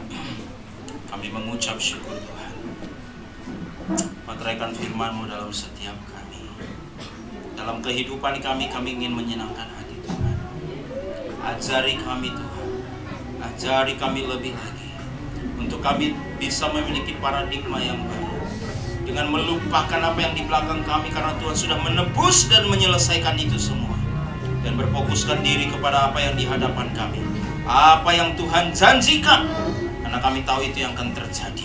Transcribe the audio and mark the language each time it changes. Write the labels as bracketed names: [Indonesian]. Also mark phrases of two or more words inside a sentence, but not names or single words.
[Indonesian] Kami mengucap syukur Tuhan. Meteraikan firman-Mu dalam setiap kami. Dalam kehidupan kami ingin menyenangkan hati Tuhan. Ajari kami Tuhan. Ajari kami lebih lagi untuk untuk kami bisa memiliki paradigma yang baru, dengan melupakan apa yang di belakang kami, karena Tuhan sudah menebus dan menyelesaikan itu semua, dan berfokuskan diri kepada apa yang di hadapan kami, apa yang Tuhan janjikan, karena kami tahu itu yang akan terjadi.